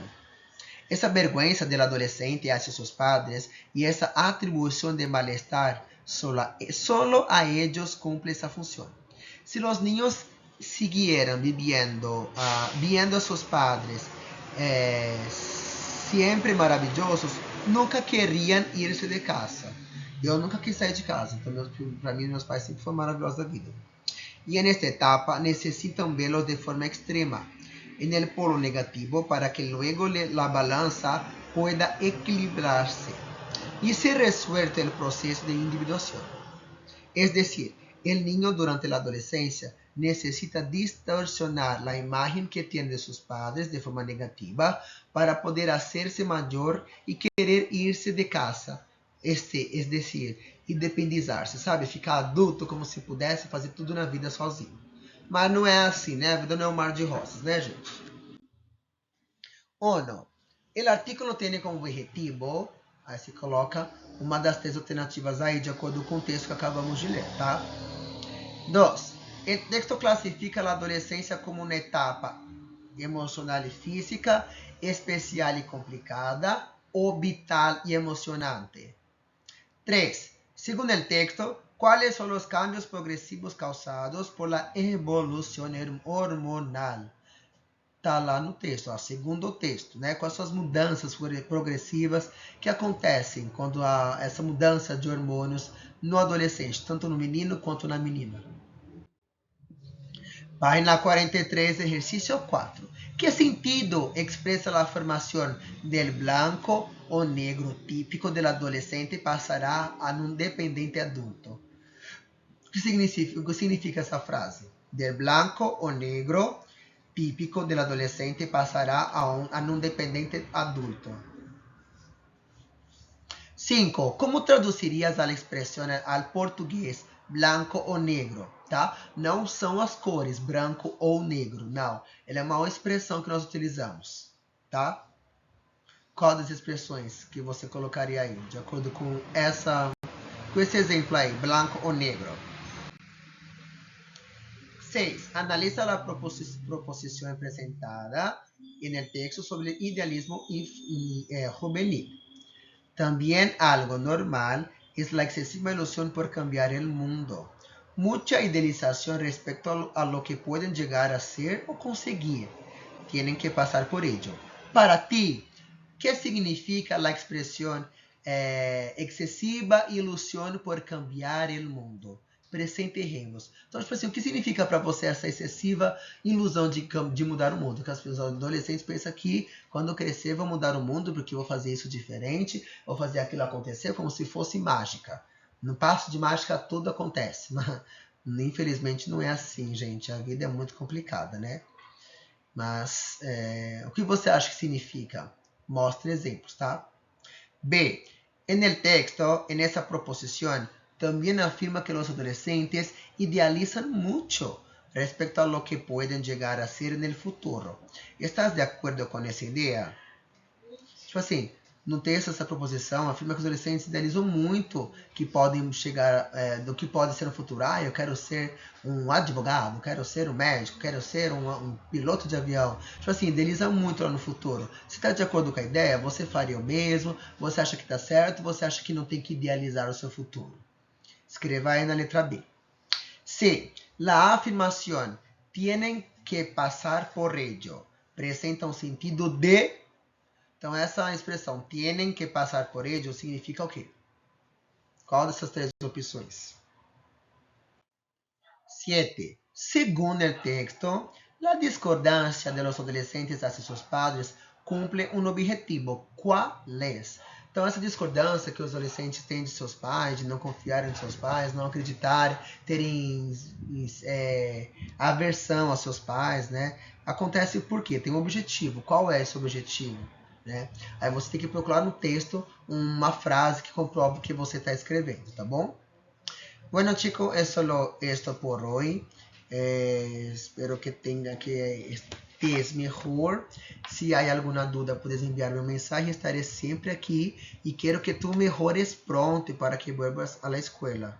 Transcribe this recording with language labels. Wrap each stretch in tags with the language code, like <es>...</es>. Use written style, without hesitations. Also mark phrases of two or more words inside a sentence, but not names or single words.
<es>Essa vergüenza del adolescente hacia sus padres y esa atribución de malestar solo a ellos cumple esa función. Si los niños siguieran viendo a sus padres siempre maravillosos, nunca querrían irse de casa.</es> <pt>Eu nunca quis sair de casa, então para mim meus pais sempre foram maravilhosos da vida.</pt> <es>Y en esta etapa necesitan verlos de forma extrema, en el polo negativo, para que luego la balanza pueda equilibrarse y se resuelve el proceso de individuación. Es decir, el niño durante la adolescencia necesita distorsionar la imagen que tiene de sus padres de forma negativa para poder hacerse mayor y querer irse de casa. Es decir, independizar-se,</es> <pt>sabe? Ficar adulto como se pudesse fazer tudo na vida sozinho. Mas não é assim, né? A vida não é um mar de rosas, né, gente? 1.</pt> <es>El artículo</es> <pt>tem como objetivo, aí se coloca uma das três alternativas aí, de acordo com o texto que acabamos de ler, tá? 2.</pt> <es>El texto</es> <pt>classifica a adolescência como uma etapa emocional e física, especial e complicada,</pt> <es>o vital y emocionante.</es> <pt>3.</pt> <es>Según el texto, ¿cuáles son los cambios progresivos causados por la evolución hormonal?</es> <pt>Está lá no texto, ó, segundo o texto, né? Quais são as mudanças progressivas que acontecem quando há essa mudança de hormônios no adolescente, tanto no menino quanto na menina.</pt> <es>Página 43, ejercicio 4. ¿Qué sentido expresa la formación del blanco o negro típico del adolescente</es> <pt>passará a um dependente adulto. O que significa essa frase?</pt> <es>Del blanco o negro típico del adolescente</es> <pt>passará a um dependente adulto. 5. Como traduzirias a expressão ao português branco ou negro? Tá? Não são as cores branco ou negro, não. Ela é uma expressão que nós utilizamos, tá? Qual das expressões que você colocaria aí, de acordo com esse exemplo aí, branco ou negro? 6. Analisa a proposição apresentada no texto sobre idealismo juvenil.</pt> <es>También algo normal es la excesiva ilusión por cambiar el mundo. Mucha idealización respecto a lo que pueden llegar a ser o conseguir. Tienen que pasar por ello. Para ti, ¿qué significa la expresión excesiva ilusión por cambiar el mundo? Presentejemos.</es> <pt>Então, tipo assim, o que significa para você essa excessiva ilusão de mudar o mundo? Porque as pessoas adolescentes pensam que quando eu crescer vou mudar o mundo porque eu vou fazer isso diferente, vou fazer aquilo acontecer como se fosse mágica. No passo de mágica tudo acontece. Mas, infelizmente não é assim, gente. A vida é muito complicada, né? Mas o que você acha que significa? Mostre exemplos, tá? B.</pt> <es>En el texto, en esa proposición, también afirma que los adolescentes idealizan mucho respecto a lo que pueden llegar a ser en el futuro. ¿Estás de acuerdo con</es> <pt>essa ideia? Tipo assim, no texto essa proposição afirma que os adolescentes idealizam muito que podem chegar, do que pode ser no futuro. Ah, eu quero ser um advogado, quero ser um médico, quero ser um piloto de avião. Tipo assim, idealiza muito lá no futuro. Se está de acordo com a ideia, você faria o mesmo? Você acha que está certo? Você acha que não tem que idealizar o seu futuro? Escreva aí na letra B. C.</pt> <es>La afirmación tienen que pasar por ello presenta</es> <pt>um sentido de... Então, essa expressão,</pt> <es>tienen que pasar por ello,</es> <pt>significa o quê? Qual dessas três opções? 7.</pt> <es>Según el texto, la discordancia de los adolescentes hacia sus padres cumple un objetivo. ¿Cuál es?</es> <pt>Então, essa discordância que os adolescentes têm de seus pais, de não confiarem em seus pais, não acreditarem, terem aversão aos seus pais, né? Acontece por quê? Tem um objetivo. Qual é esse objetivo? Né? Aí você tem que procurar no texto uma frase que comprove o que você está escrevendo, tá bom?</pt> <es>Bueno, chicos, es solo esto por hoy. Espero que estés mejor. Si hay alguna duda, puedes enviarme un mensaje. Estaré siempre aquí y quiero que tú mejores pronto para que vuelvas a la escuela.</es>